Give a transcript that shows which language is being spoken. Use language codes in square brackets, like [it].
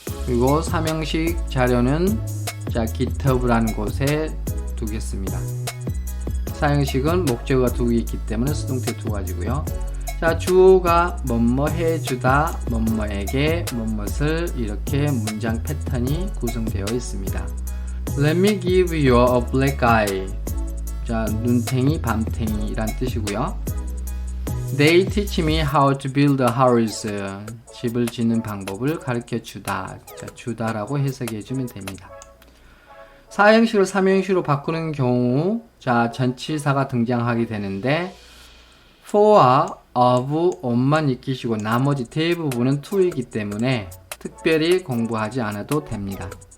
[ko] 그리고 삼형식 자료는 자, GitHub라는 곳에 두겠습니다. 사형식은 목적어가 두 개 있기 때문에 수동태 두 가지고요. 자, 주어가 뭐뭐 해주다, 뭐뭐에게 뭐뭇을 이렇게 문장 패턴이 구성되어 있습니다. [en] Let me give you a black eye. [ko] 자, 눈탱이, 밤탱이란 뜻이고요. [en] They teach me how to build a house. [ko] 집을 짓는 방법을 가르쳐 주다. 자, 주다라고 해석해 주면 됩니다. 사형식을 삼형식으로 바꾸는 경우 자, 전치사가 등장하게 되는데 for와 of, on만 익히시고 나머지 대부분은 to이기 때문에 특별히 공부하지 않아도 됩니다.